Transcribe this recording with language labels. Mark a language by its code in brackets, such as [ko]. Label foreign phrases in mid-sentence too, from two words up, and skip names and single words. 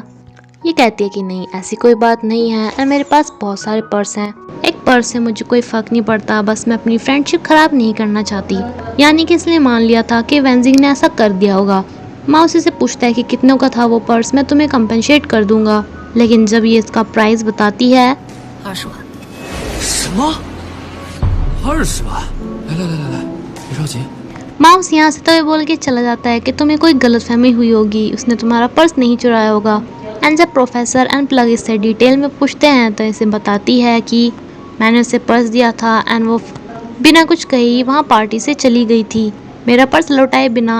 [hi] ये कहती है कि नहीं, ऐसी कोई बात नहीं है और मेरे पास बहुत सारे पर्स हैं, एक पर्स से मुझे कोई फ़र्क नहीं पड़ता, बस मैं अपनी फ्रेंडशिप ख़राब नहीं करना चाहती। यानी कि इसने मान लिया था कि वेंजिंग ने ऐसा कर दिया होगा। माउस इसे पूछता है कि कितनों का था वो पर्स, मैं तुम्हें कंपनसेट कर दूंगा। लेकिन जब ये इसका प्राइस बताती है [zh] 20 万。什么？20万？来，别着急。 [hi] माउस यहाँ से तो ये बोल के चला जाता है कि तुम्हें कोई गलतफहमी हुई होगी, उसने तुम्हारा पर्स नहीं चुराया होगा। एंड जब प्रोफेसर एंड प्लग इससे डिटेल में पूछते हैं तो इसे बताती है कि मैंने उसे पर्स दिया था एंड वो बिना कुछ कहे ही वहाँ पार्टी से चली गई थी, मेरा पर्स लौटाए बिना।